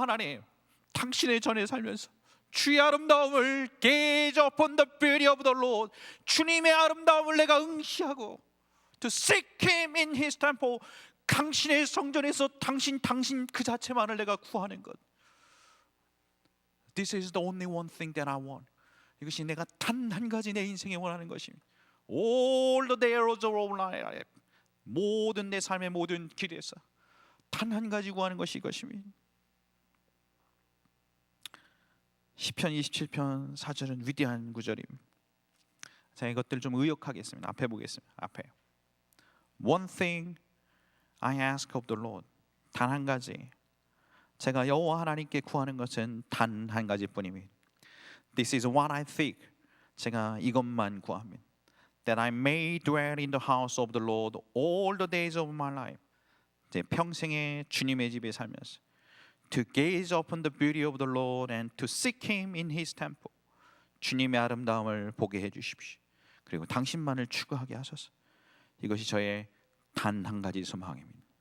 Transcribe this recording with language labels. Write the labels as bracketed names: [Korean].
[Korean] 하나님, 당신의 전에 살면서 주의 아름다움을 [English] gaze upon the beauty of the Lord, [Korean] 주님의 아름다움을 내가 응시하고 [English] to seek Him in His temple, [Korean] 당신의 성전에서 당신 그 자체만을 내가 구하는 것. [English] This is the only one thing that I want. [Korean] 이것이 내가 단 한 가지 내 인생에 원하는 것입니다. [English] All the days of my life, [Korean] 모든 내 삶의 모든 길에서 단 한 가지 구하는 것이 이것입니다. 시편 27편 4절은 위대한 구절입니다. 자, 이것들 좀 의역하겠습니다. 앞에 보겠습니다. 앞에 [English] One thing I ask of the Lord, [Korean] 단 한 가지, 제가 여호와 하나님께 구하는 것은 단 한 가지뿐입니다. [English] This is what I seek, [Korean] 제가 이것만 구합니다. [English] That I may dwell in the house of the Lord all the days of my life, [Korean] 제 평생에 주님의 집에 살면서 [English] to gaze upon the beauty of the Lord and to seek Him in His temple, [Korean] 주님의 아름다움을 보게 해주십시오. 그리고 당신만을 추구하게 하소서. 이것이 저의 단 한 가지 소망입니다.